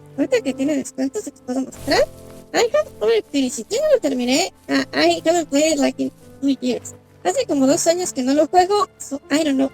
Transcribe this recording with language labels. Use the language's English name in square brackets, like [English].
[Spanish] Ahorita que tiene descuento, se los puedo mostrar. [English] I have already finished it. [Spanish] Yo no lo terminé. [English] I haven't played it like in 2 years. [Spanish] Hace como 2 años que no lo juego, [English] so I don't know.